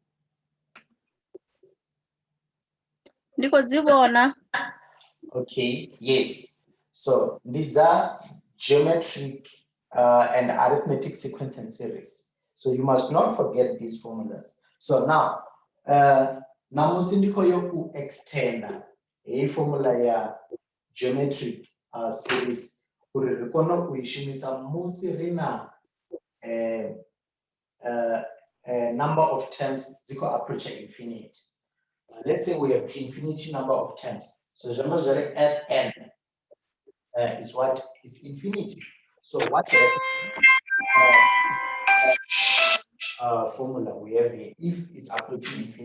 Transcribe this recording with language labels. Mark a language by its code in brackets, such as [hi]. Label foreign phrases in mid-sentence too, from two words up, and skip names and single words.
[toi] Ndiko zibona. [en] Okay, yes. So these are geometric and arithmetic sequence and series. So you must not forget these formulas. So now, [toi] namusi ndiko yoku extenda a formula ya geometric series uri rikono kuishimisa musi rina [en] number of terms [toi] ziko [en] approaching infinite. Let's say we have infinity number of terms. So Sn is what is infinity. So what formula we have here if it's approaching infinity?